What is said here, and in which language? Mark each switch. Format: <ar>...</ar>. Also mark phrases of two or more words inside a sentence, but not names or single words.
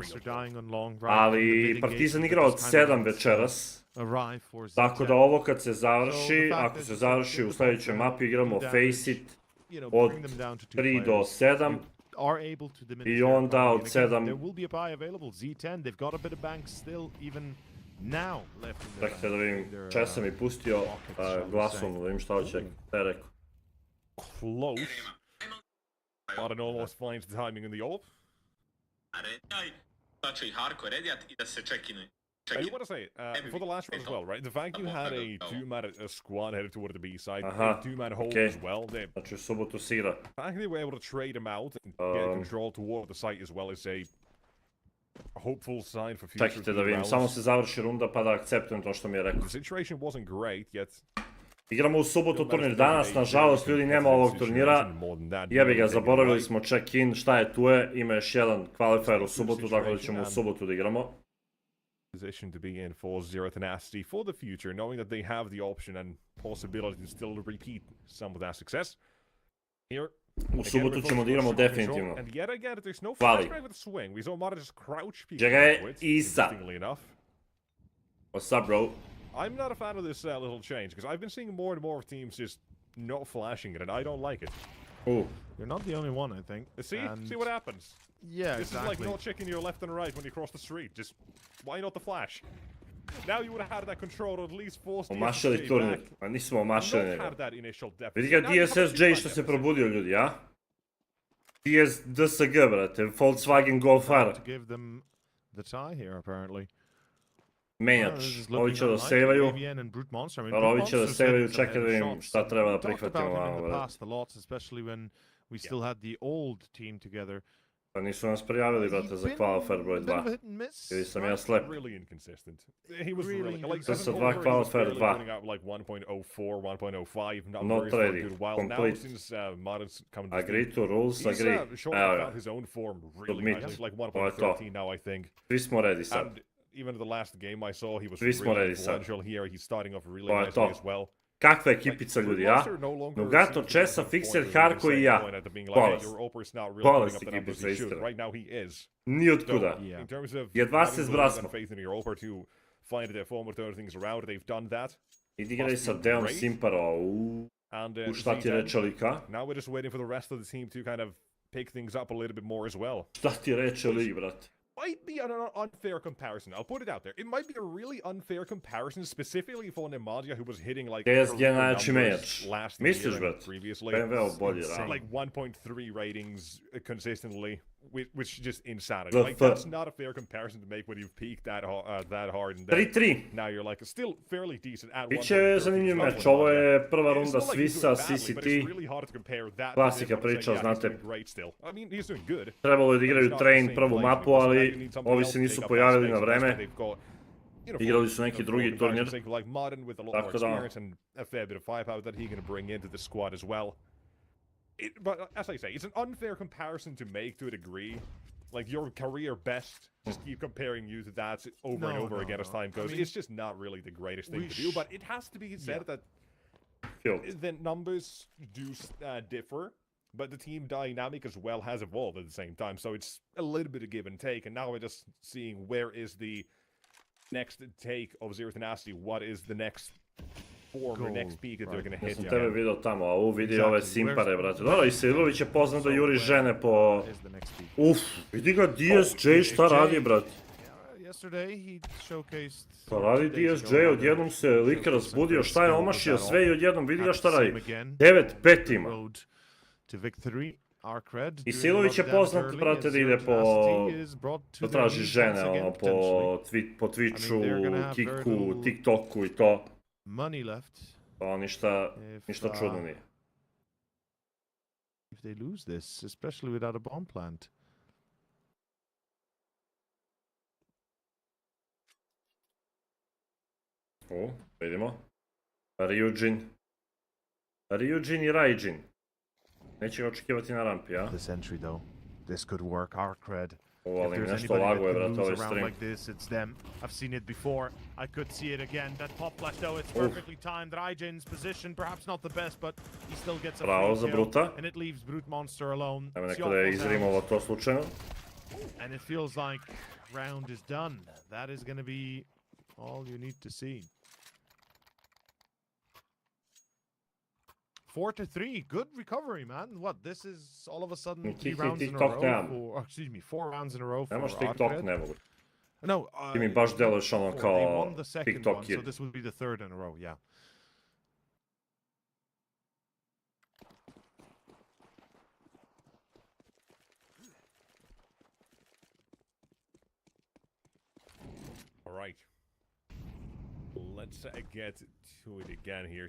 <sr>Ali Partizan igra od 7 večeras, tako da ovo kad se završi, ako se završi u sljedećoj mapi, igramo Face It od 3 do 7 i onda od 7... Dakle, da vidim, če sam i pustio glasom, da vidim šta hoće, šta je rekao.</sr> <en>Close. Modern almost finds the timing in the AWP. I do want to say, for the last round as well, right? The fact you had a 2-man squad headed toward the B side, a 2-man hold as well, the fact they were able to trade him out and get control toward the site as well is a hopeful sign for future.</en> <sr>Čekajte da vidim, samo se završi runda pa da akceptujem to što mi je rekao.</sr> <en>The situation wasn't great yet.</en> <sr>Igramo u subotu turnir danas, nažalost ljudi nema ovog turnira, jebi ga, zaboravili smo check-in, šta je tu je, ima još jedan qualifier u subotu, tako da ćemo u subotu da igramo.</sr> <en>Position to be in for Zero Tenacity for the future, knowing that they have the option and possibility to still repeat some of that success. Here,</en> <sr>U subotu ćemo da igramo definitivno. Hvali. Čega je Isa?</sr> <en>What's up, bro? I'm not a fan of this little change, because I've been seeing more and more teams just not flashing it, and I don't like it. You're not the only one, I think. See what happens? Yeah, this is like not checking your left and right when you cross the street. Just, why not the flash? Now you would have had that control, or at least forced the</en> <sr>Omašali turnir, a nismo omašali njega. Vidi ga DSSJ što se probudio, ljudi, a? DSG, brate, Volkswagen Golf R.</sr> <en>To give them the tie here, apparently.</en> <sr>Menjač, ovi će da sevaju, ovi će da sevaju, čekaj da vidim šta treba da prihvatimo vamo.</sr> <en>We still had the old team together.</en> <sr>Pa nisu nas prijavili, brate, za Qualifier broj 2. Ili sam ja slep. Sve sa 2 Qualifier 2.</sr> <en>Not ready. Complete. Agree to rules, agree.</en> <sr>Evo ga. Submit. Ovo je to. Svi smo ready sad.</sr> <en>Even the last game I saw, he was really influential here. He's starting off really nicely as well.</en> <sr>Kakva ekipica, ljudi, a? Nugato, Česa, Fixer, Harko i ja. Bolest ekipica, istina. Ni otkuda. Jedva se zbrasmo. Idi graj sa Deon Simparo. U šta ti reče lika? Šta ti reče lik, brate?</sr> <en>Might be an unfair comparison. I'll put it out there. It might be a really unfair comparison, specifically for Nemadia, who was hitting like</en> <sr>DSG najjači menjač. Misliš, brat? BMW bolji,</sr> <en>like 1.3 ratings consistently, which is just insanity. Like, that's not a fair comparison to make when you've peaked that hard. 3-3. Now you're like still fairly decent at 1.3.</en> <sr>Biće zanimljiv meč. Ovo je prva runda Svisa, CCT. Klasika priča, znate. Trebalo je da igraju train prvu mapu, ali ovi se nisu pojavili na vreme. Igrali su neki drugi turnir. Tako da...</sr> <en>But as I say, it's an unfair comparison to make to a degree. Like, your career best, just keep comparing you to that over and over again as time goes. I mean, it's just not really the greatest thing to do, but it has to be said that the numbers do differ, but the team dynamic as well has evolved at the same time, so it's a little bit of give and take, and now we're just seeing where is the next take of Zero Tenacity, what is the next form or next peak that they're gonna hit.</en> <sr>Ja sam tebe vidio tamo, a ovu vidi ove simpare, brate. Dobro, i Sejlović je poznat da juri žene po... Vidi ga DSJ šta radi, brate. Pa radi DSJ, odjednom se lik razbudio, šta je omašio sve i odjednom vidi ga šta radi. 9-5 ima. I Sejlović je poznat, brate, da ide po... da traži žene, ono, po Twitchu, Kiku, TikToku i to.</sr> <en>Money left.</en> <sr>Pa ništa čudno nije.</sr> <en>If they lose this, especially without a bomb plant.</en> <sr>Vidimo. Ryujin i Raijin. Neće ga očekivati na rampi, a?</sr> <en>This entry though. This could work, our cred.</en> <sr>Ali im nešto laguje, brate, ovaj stream.</sr> <en>Like this, it's them. I've seen it before. I could see it again. That pop flash though, it's perfectly timed. Raijin's position, perhaps not the best, but he still gets a free kill. And it leaves Brute Monster alone.</en> <sr>Evo neko da je izrimova to slučajno.</sr> <en>And it feels like round is done. That is going to be all you need to see. 4-3, good recovery, man. What, this is all of a sudden 3 rounds in a row? Excuse me, 4 rounds in a row for</en> <sr>Nemaš TikTok, ne mogu. No, ti mi baš deluješ ono kao TikTok kid.</sr> <en>So this would be the third in a row, yeah. All right. Let's get to it again here.</en>